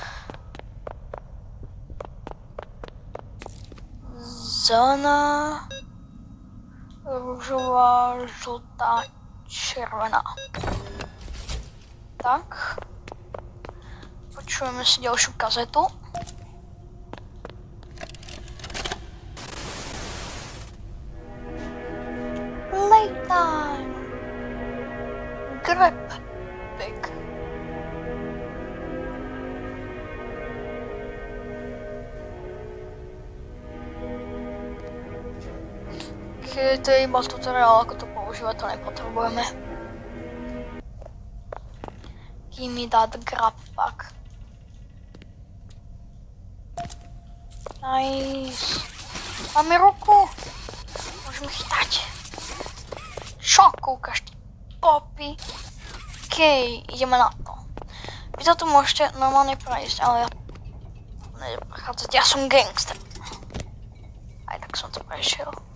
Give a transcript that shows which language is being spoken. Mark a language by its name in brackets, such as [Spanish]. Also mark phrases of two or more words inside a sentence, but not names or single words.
[Slovak] Zelená, ružová, žltá, červená. Tak. Počujeme si ďalšiu kazetu. Playtime. [English] Grab big. [Slovak] To je iba tutoriál, ako to používať, to nepotrebujeme. [English] Give me that grab pack. [Slovak] Nice. Máme ruku. Môžeme chytať. Čo kúkaš ty, Poppy? OK, ideme na to. Vy to tu môžete normálne prejsť, ale ja nejdem prechádzať, ja som gangster. Aj tak som to prešiel.